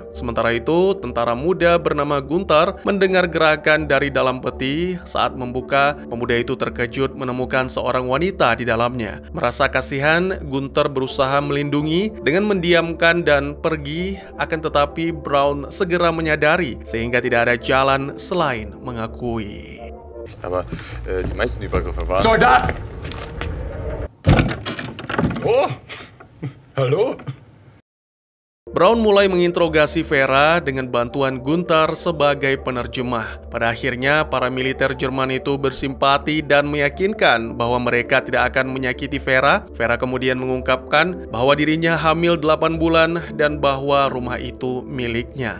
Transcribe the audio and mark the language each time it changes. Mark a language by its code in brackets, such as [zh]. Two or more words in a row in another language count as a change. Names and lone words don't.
[id] Sementara itu, tentara muda bernama Gunther mendengar gerakan dari dalam peti. Saat membuka, pemuda itu terkejut menemukan seorang wanita di dalamnya. Merasa kasihan, Gunther berusaha melindungi dengan mendiamkan dan pergi. Akan tetapi Brown segera menyadari sehingga tidak ada jalan selain mengakui. [de] Aber die meisten Übergriffe waren... Soldat! Oh! Hallo? [id] Brown mulai menginterogasi Vera dengan bantuan Gunther sebagai penerjemah. Pada akhirnya, para militer Jerman itu bersimpati dan meyakinkan bahwa mereka tidak akan menyakiti Vera. Vera kemudian mengungkapkan bahwa dirinya hamil 8 bulan dan bahwa rumah itu miliknya.